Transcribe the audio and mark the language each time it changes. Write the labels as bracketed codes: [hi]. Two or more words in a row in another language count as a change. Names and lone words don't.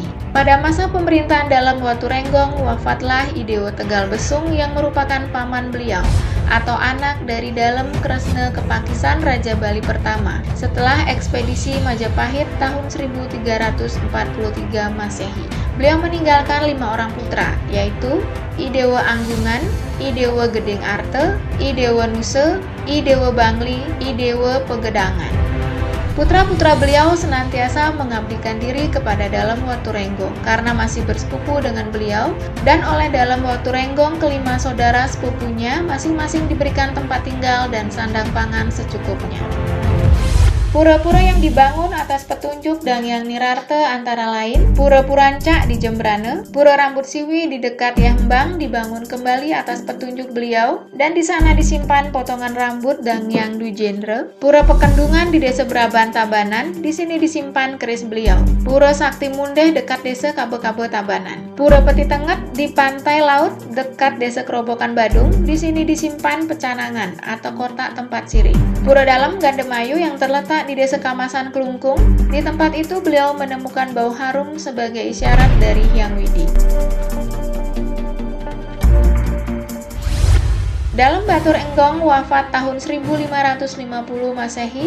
[id] Pada masa pemerintahan Dalem Waturenggong wafatlah Idewa Tegal Besung yang merupakan paman beliau atau anak dari Dalem Kresna Kepakisan Raja Bali pertama setelah ekspedisi Majapahit tahun 1343 Masehi. Beliau meninggalkan 5 orang putra, yaitu Idewa Anggungan, Idewa Gedeng Arte, Idewa Nuse, Idewa Bangli, Idewa Pegedangan. Putra-putra beliau senantiasa mengabdikan diri kepada Dalem Waturenggong karena masih bersepupu dengan beliau, dan oleh Dalem Waturenggong kelima saudara sepupunya masing-masing diberikan tempat tinggal dan sandang pangan secukupnya. Pura-pura yang dibangun atas petunjuk Dangyang Nirarte antara lain Pura Purancak di Jembrane, Pura Rambut Siwi di dekat Yambang dibangun kembali atas petunjuk beliau, dan di sana disimpan potongan rambut Dangyang Dujendra. Pura Pekendungan di Desa Braban Tabanan, di sini disimpan keris beliau. Pura Sakti Mundeh dekat Desa Kabe-Kabe Tabanan. Pura Peti Tenget di pantai laut dekat Desa Kerobokan Badung, di sini disimpan pecanangan atau kotak tempat sirih. Pura Dalem Gandemayu yang terletak di Desa Kamasan Kelungkung. Di tempat itu beliau menemukan bau harum sebagai isyarat dari Hyang Widi. Dalem Batur Enggong wafat tahun 1550 Masehi.